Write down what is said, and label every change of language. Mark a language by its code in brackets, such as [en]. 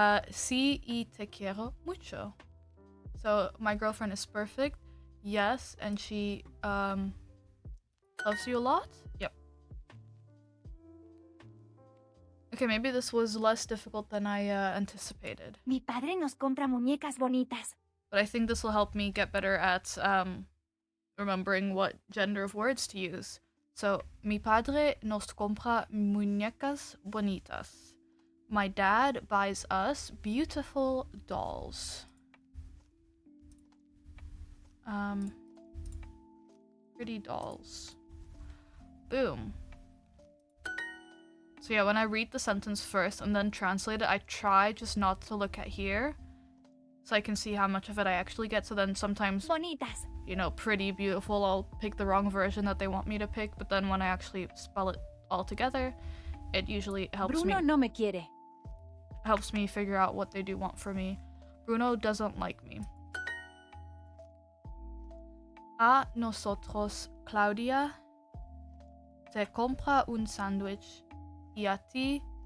[es] Sí, y te quiero mucho. [en] So, my girlfriend is perfect. Yes, and she, loves you a lot? Yep. Okay, maybe this was less difficult than I, anticipated. [es] Mi padre nos compra muñecas bonitas. [en] But I think this will help me get better at, remembering what gender of words to use. [es] So, mi padre nos compra muñecas bonitas. [en] My dad buys us beautiful dolls. Pretty dolls. Boom. So yeah, when I read the sentence first and then translate it, I try just not to look at here, so I can see how much of it I actually get. So then sometimes, [es] Bonitas. [en] you know, pretty, beautiful, I'll pick the wrong version that they want me to pick, but then when I actually spell it all together, it usually helps [es] Bruno no me quiere. [en] me figure out what they do want from me. Bruno doesn't like me. [es] A nosotros, Claudia te compra un sándwich y a ti...